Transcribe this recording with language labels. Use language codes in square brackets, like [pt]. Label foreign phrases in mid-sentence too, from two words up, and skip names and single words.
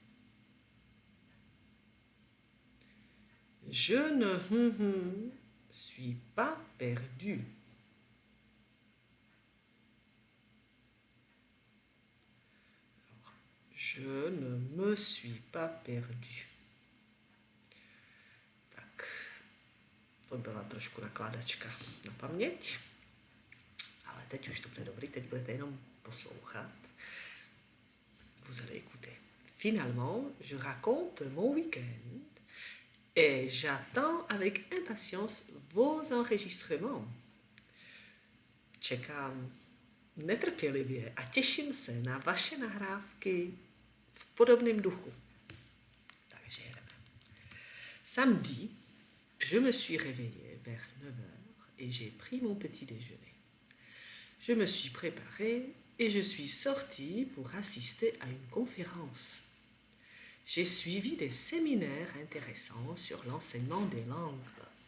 [fr] Je ne suis pas perdu. Je ne me suis pas perdu. [cs] Tak, to byla trošku nakládačka na paměť. Ale teď už to bude dobrý, teď budete jenom poslouchat. [fr] Vous allez écouter. Finalement, je raconte mon week-end et j'attends avec impatience vos enregistrements. [cs] Čekám netrpělivě a těším se na vaše nahrávky v podobném duchu. Takže jedeme. [fr] Samedi, je me suis réveillée vers 9 heures et j'ai pris mon petit déjeuner. Je me suis préparée et je suis sortie pour assister à une conférence. J'ai suivi des séminaires intéressants sur l'enseignement des langues.